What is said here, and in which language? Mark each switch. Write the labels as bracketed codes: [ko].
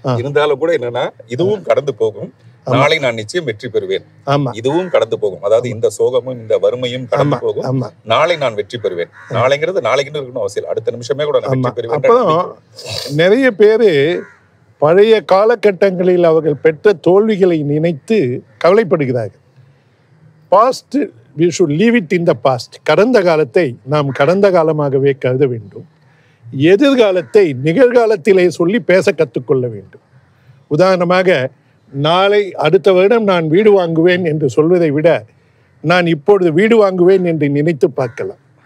[ta] இருந்தாலும் கூட என்னன்னா, இதுவும் கடந்து போகும், நாளை நான் நிச்சயம் வெற்றி பெறுவேன், இதுவும் கடந்து போகும். அதாவது இந்த சோகமும் இந்த வறுமையும் கடந்து போகும், நாளை நான் வெற்றி பெறுவேன். நாளைங்கிறது நாளைக்குன்னு இருக்கணும் அவசியம், அடுத்த நிமிஷமே கூட நான் வெற்றி பெறுவேன். அப்புறம் நிறைய பேரு பழைய காலகட்டங்களில் அவர்கள் பெற்ற தோல்விகளை நினைத்து கவலைப்படுகிறார்கள். [en] Past we should leave it in the past. [ta] கடந்த காலத்தை நாம் கடந்த காலமாகவே கருத வேண்டும். எதிர்காலத்தை நிகழ்காலத்திலே சொல்லி பேச கற்றுக்கொள்ள வேண்டும். உதாரணமாக, நாளை அடுத்த வருடம் நான் வீடு வாங்குவேன் என்று சொல்வதை விட நான் இப்பொழுது வீடு வாங்குவேன் என்று நினைத்து பார்க்கலாம்.